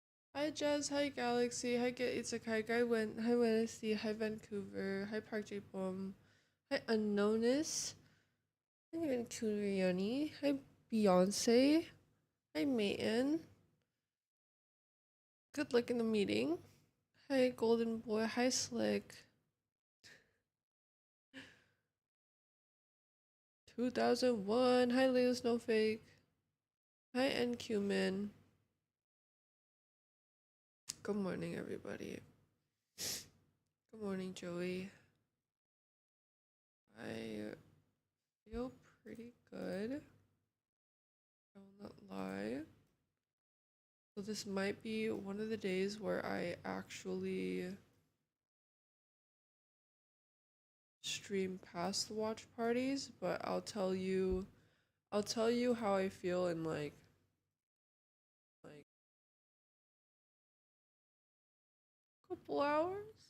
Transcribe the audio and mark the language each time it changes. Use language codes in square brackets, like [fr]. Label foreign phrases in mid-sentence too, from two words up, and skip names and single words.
[en] Hi Jazz, hi Galaxy, hi Get Isekai, hi Wednesday, hi Vancouver, hi Park J Bomb, hi Unknowness, hi Vancouver, hi Beyonce, hi Mayton, good luck in the meeting, hi Golden Boy, hi Slick, 2001, hi Leo Snowfake, hi NQ Man. Good morning, everybody. Good morning, Joey. I feel pretty good. I will not lie. So this might be one of the days where I actually stream past the watch parties, but I'll tell you how I feel in like a couple hours.